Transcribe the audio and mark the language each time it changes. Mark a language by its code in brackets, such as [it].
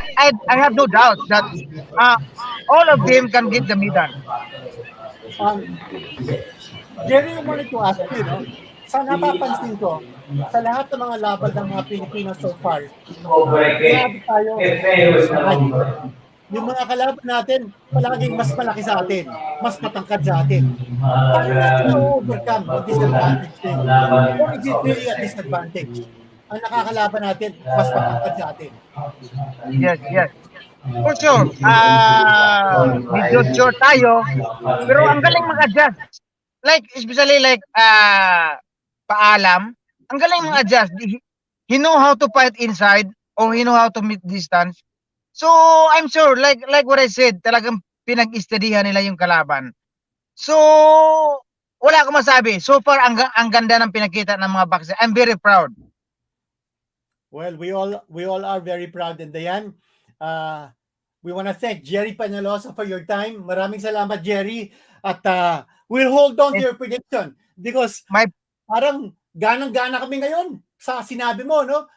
[en] I have no doubt that all of them can get the medal. [tl] Jerry, [en] I wanted to ask you, [tl] sa napapansin ko, sa lahat ng mga laban ng mga Pilipino so far, grabe tayo sa height. Yung mga kalaban natin, palaging mas malaki sa atin, mas matangkad sa atin. Paano natin na-overcome yung disadvantage din? [en] Or is it really a disadvantage? [tl] Ang nakakalaban natin, mas matangkad sa atin. [en] Yes. For sure. [tl] Medyo short tayo, pero ang galing mag-adjust. [en] Like, especially like, [tl] Paalam, ang galing mag-adjust. [en] He know how to fight inside or he know how to meet distance. So, I'm sure, like what I said, [tl] talagang pinag-istadihan nila yung kalaban. So, wala akong masabi. So far, ang ganda ng pinakita ng mga boxer. [en] I'm very proud. Well, we all are very proud. And Dyan, we want to thank Jerry Peñalosa for your time. [tl] Maraming salamat, Jerry. At [en] we'll hold on to your prediction because [tl] parang ganang-gana kami ngayon sa sinabi mo, no?